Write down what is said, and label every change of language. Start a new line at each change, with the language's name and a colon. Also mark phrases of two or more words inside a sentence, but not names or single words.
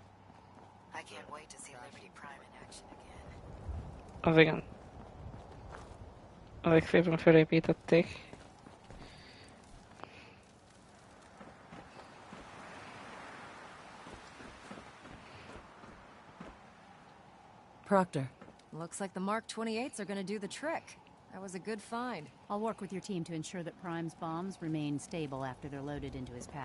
English: I can't wait to see Liberty Prime in action again.
Hungarian: Az igen. Ezek szépen felépítették. Proctor.
English: Looks like the Mark 28s are gonna do the trick. That was a good find. I'll work with your team to ensure that Prime's bombs remain stable after they're loaded into his pack.